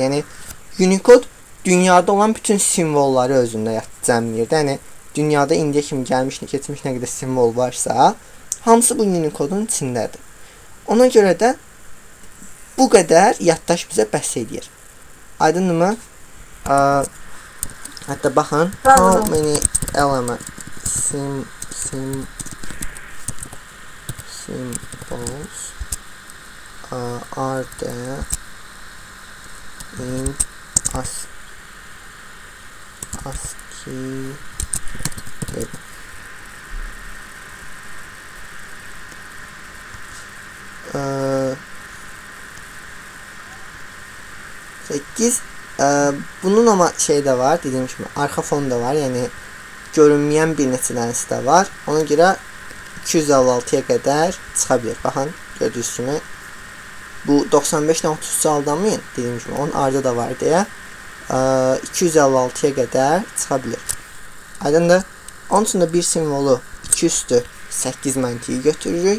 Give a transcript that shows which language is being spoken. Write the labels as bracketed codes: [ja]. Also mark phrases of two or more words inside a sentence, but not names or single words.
[az] Yəni Unicode dünyada olan bütün simvolları özündə cəmləyir. Yəni dünyada indiyə kimi gəlmiş, keçmiş nə qədər simvol varsa, hamısı bu Unicode-un içindədir. Ona görə də bu qədər yaddaş bizə bəs edir. Aydınmı? Hətta baxın, [en] how many elements symbols are there in ASCII table. [tr] Bunun ama şey de var, dediğim gibi arka fon da var, yani görünmeyen [az] bir neçə dənəsi də var. Ona görə 256-ya qədər çıxa bilər. Baxın, gördüyünüz kimi bu 95-dən 33 aldanmayın, dediyim kimi onun ardı da var deyə 256-ya qədər çıxa bilər. Aydındır? Onun üçün də bir simvolu 2 üstü 8 məntiqi götürürük.